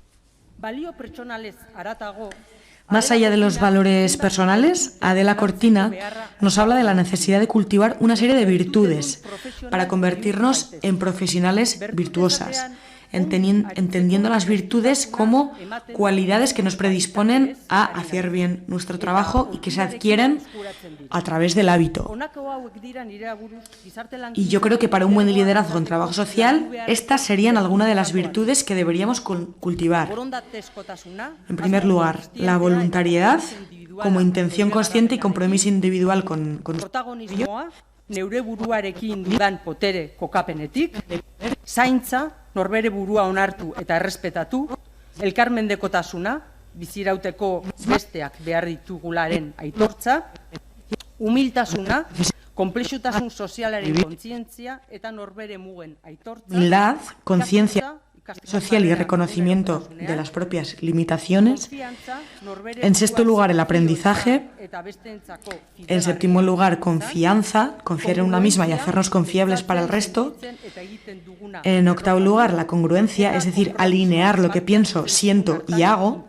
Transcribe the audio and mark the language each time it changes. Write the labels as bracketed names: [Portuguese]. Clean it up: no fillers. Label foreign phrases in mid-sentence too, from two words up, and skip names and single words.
[Spanish] Más allá de los valores personales, Adela Cortina nos habla de la necesidad de cultivar una serie de virtudes para convertirnos en profesionales virtuosas, entendiendo las virtudes como cualidades que nos predisponen a hacer bien nuestro trabajo y que se adquieren a través del hábito. Y yo creo que para un buen liderazgo en trabajo social, estas serían algunas de las virtudes que deberíamos cultivar. En primer lugar, la voluntariedad como intención consciente y compromiso individual con [Basque] neure buruarekin dudan potere kokapenetik, zaintza, norbere burua onartu eta errespetatu, elkarmendekotasuna, bizirauteko besteak behar ditugularen aitortza, humiltasuna, konplexutasun sozialaren kontzientzia eta norbere mugen aitortza, [Spanish] humildad, conciencia social y reconocimiento de las propias limitaciones. En sexto lugar, el aprendizaje. En séptimo lugar, confianza, confiar en una misma y hacernos confiables para el resto. En octavo lugar, la congruencia, es decir, alinear lo que pienso, siento y hago.